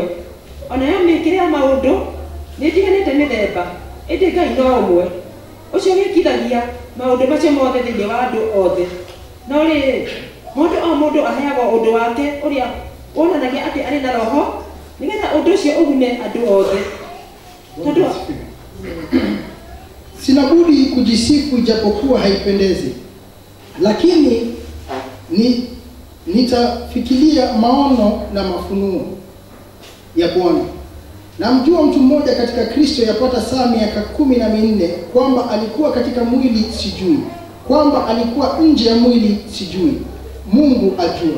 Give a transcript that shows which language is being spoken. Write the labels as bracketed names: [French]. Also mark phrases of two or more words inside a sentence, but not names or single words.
[Kikuyu] Onayo mĩĩkĩre ya maũndũ nĩ ĩtiganĩte mĩthemba, ĩndĩ Ngai no ũmwe. Ũcio wĩkithagia maũndũ macio mothe thĩinĩ wa andũ othe. No rĩrĩ, mũndũ o mũndũ aheagwo ũndũ wake ũrĩa wonanagia atĩ arĩ na roho, nĩgetha ũndũ ũcio ũgune andũ othe. Tondũ [Swahili] sina budi kujisifu ijapokuwa haipendezi, lakini nitafikiria maono na mafunuo ya Bwana. Namjua mtu mmoja katika Kristo yapata saa miaka 14 kwamba alikuwa katika mwili sijui, kwamba alikuwa nje ya mwili sijui, Mungu ajua.